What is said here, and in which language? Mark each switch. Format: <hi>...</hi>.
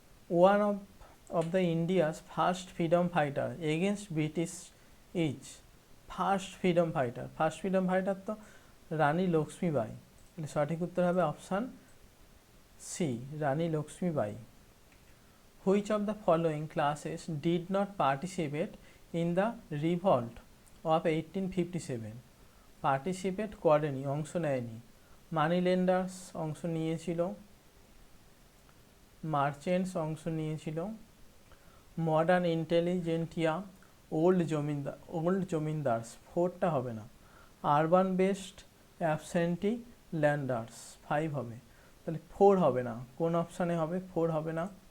<en>One of the India's first freedom fighter against British is?</en> <bn>First freedom fighter তো রানী লক্ষ্মীবাই, সঠিক উত্তর হবে option C, Rani Lakshmibai.</bn> <en>Which of the following classes did not participate in the revolt of 1857?</en> <bn>Participate করেনি, অংশ নেয়নি। মানি লেন্ডার্স অংশ নিয়েছিল, merchants অংশ নিয়েছিল, মডার্ন ইন্টেলিজেন্টিয়া, ওল্ড জমিনদার্স, 4টা হবে না। আরবান বেসড অ্যাবসেন্টি ল্যান্ডার্স, 5 হবে, তাহলে 4 হবে না। কোন অপশানে হবে? 4 হবে না।</bn>